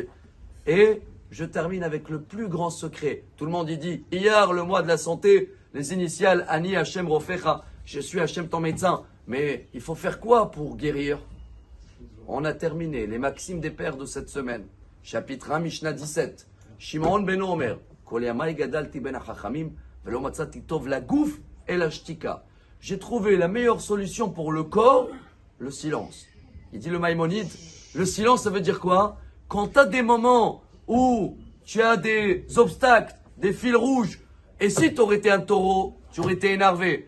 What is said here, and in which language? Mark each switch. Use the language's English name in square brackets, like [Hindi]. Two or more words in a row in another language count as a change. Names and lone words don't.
[French] Et je termine avec le plus grand secret. Tout le monde y dit, hier, le mois de la santé, les initiales, [Hebrew] אני השם רופאך, [French] je suis Hashem ton médecin. Mais il faut faire quoi pour guérir? On a terminé les maximes des pères de cette semaine. Chapitre 1, [Hebrew] משנה 17. שמעון בן עומר, כל ימי גדלתי בין החכמים, ולא מצאתי טוב לגוף אלא שתיקה. [French] J'ai trouvé la meilleure solution pour le corps, le silence. Il dit le Maïmonide, le silence ça veut dire quoi? Quand tu as des moments où tu as des obstacles, des fils rouges, et si tu aurais été un taureau, tu aurais été énervé.